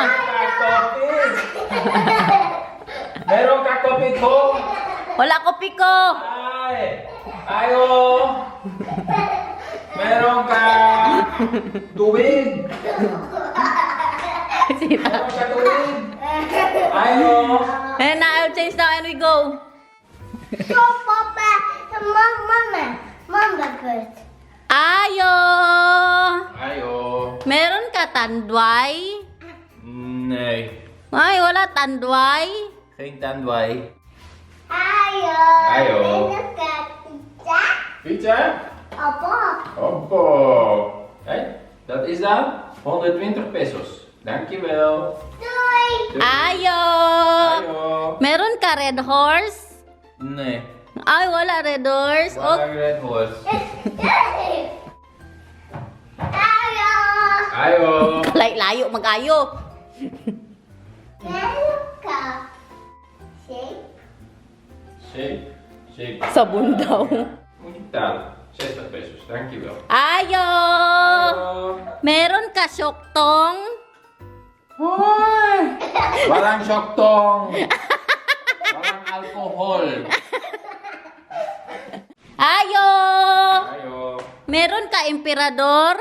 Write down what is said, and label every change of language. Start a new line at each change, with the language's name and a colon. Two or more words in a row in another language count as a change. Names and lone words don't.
Filipino: Meron ka, kopi? Meron ka, kopi ko? Wala kopi ko. Ayo! Meron ka tubig? Meron ka tubig? Ayo!
English: And now I'll change now and we go. So, Papa, Mama first. Ayo. Ayo!
Filipino: Meron ka tandway?
Dutch: Nee,
Filipino: Ay, wala tandway.
Dutch: geen tandwai. Ayo. Ayo.
Filipino: Meron ka pizza? Pizza? Opo. Oppo!
Dutch: Kijk, dat is dan 120 pesos. Dankjewel. Doei. Ayo. Ayo!
Filipino: Meron ka red horse?
Dutch: Nee,
Filipino: Ay, wala red horse.
Dutch: wat een red horse. Ayo. Ayo!
Filipino: Layo mag-ayo. Meron ka shake? Shake, shake. Sabon daw.
Dutch: Moet je betalen. 60 pesos, dankjewel. Ayo. Ayo!
Filipino: Meron ka syoktong? Hoi! Walang syoktong! Walang alcohol! Ayo. Ayo! Meron ka emperador?